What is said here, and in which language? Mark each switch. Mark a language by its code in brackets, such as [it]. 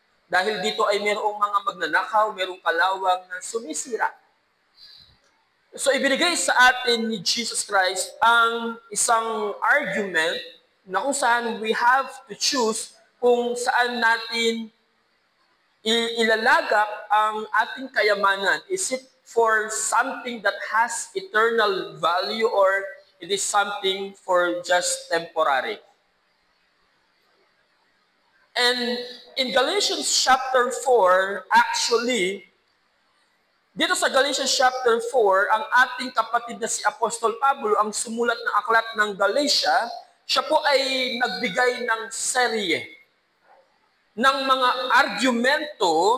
[tl] Dahil dito ay mayroong mga magnanakaw, mayroong kalawang na sumisira. So, ibinigay sa atin ni Jesus Christ ang isang argument na kung saan [en] we have to choose [tl] kung saan natin ilalagak ang ating kayamanan. [en] Is it for something that has eternal value or it is something for just temporary? And in Galatians chapter 4, actually, [tl] dito sa Galatians chapter 4, ang ating kapatid na si Apostol Pablo, ang sumulat ng aklat ng Galatia, siya po ay nagbigay ng serye ng mga argumento